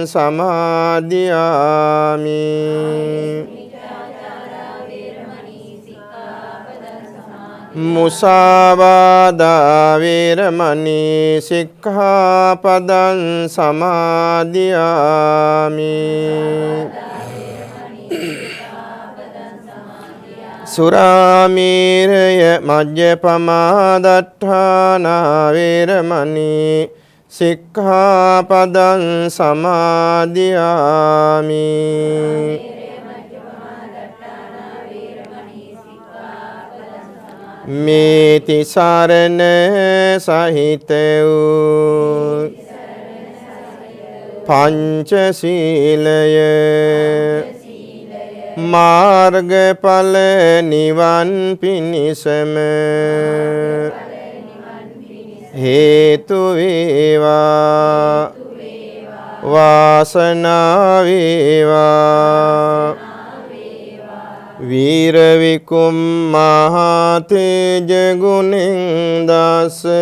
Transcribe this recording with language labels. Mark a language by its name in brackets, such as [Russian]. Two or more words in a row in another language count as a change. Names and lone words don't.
[Pali] සමාදියාමි මුසාවාදා වේරමණී සික්ඛාපදං සමාදියාමි සුරාමේරය මජ්ජපමා දට්ඨානා වේරමණී සික්ඛාපදං [Sinhala] සමාදියාමි මේති සරණ සහිත වූ පංචශීලය මාර්ගඵල නිවන් පිණිසම හේතු වේවා වාසනාව වේවා වීර විකුම් මහතේජ ගුණෙන් දස